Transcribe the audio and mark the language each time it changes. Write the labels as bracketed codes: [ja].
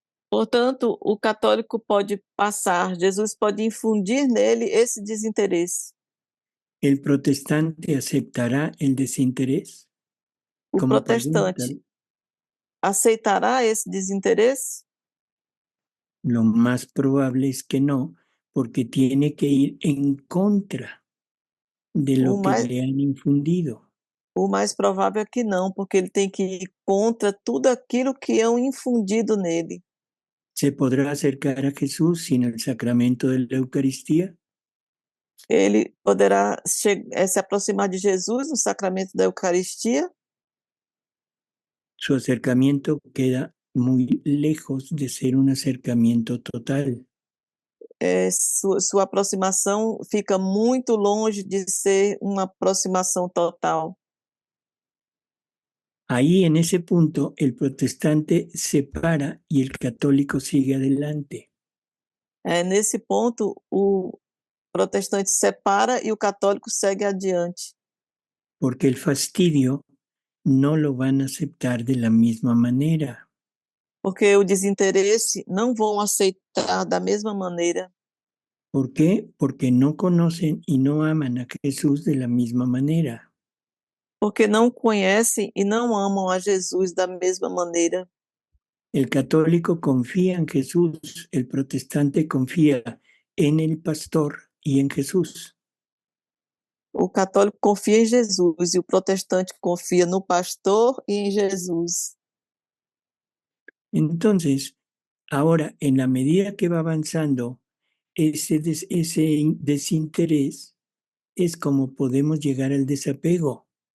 [pt] Portanto, o católico pode passar, Jesus pode infundir nele esse desinteresse. [es] ¿El protestante aceptará el desinterés? [pt] O como podemos protestante aceitará esse desinteresse? [es] Lo más probable es que no, porque tiene que ir en contra de lo [pt] O que mais, [es] le han infundido. [pt] o mais provável é que não, porque ele tem que ir contra tudo aquilo que é infundido nele. [es] ¿Se podrá acercar a Jesús sin el sacramento de la Eucaristía? [pt] Ele poderá se aproximar de Jesus no sacramento da Eucaristia? [es] Su acercamiento queda muy lejos de ser un acercamiento total. [pt] Sua aproximação fica muito longe de ser uma aproximação total. [es] Ahí en ese punto el protestante se para y el católico sigue adelante. [pt] Nesse ponto, o protestante separa e o católico segue adiante. [es] Porque el fastidio no lo van a aceptar de la misma manera. [pt] Porque o desinteresse não vão aceitar da mesma maneira. [es] ¿Por qué? Porque no conocen y no aman a Jesús de la misma manera. [pt] Porque não conhecem e não amam a Jesus da mesma maneira. [es] El católico confía en Jesús, el protestante confía en el pastor y en Jesús. [pt] O católico confia em Jesus e o protestante confia no pastor e em Jesus. [es] Entonces, ahora, en la medida que va avanzando ese desinterés, es como podemos llegar al desapego.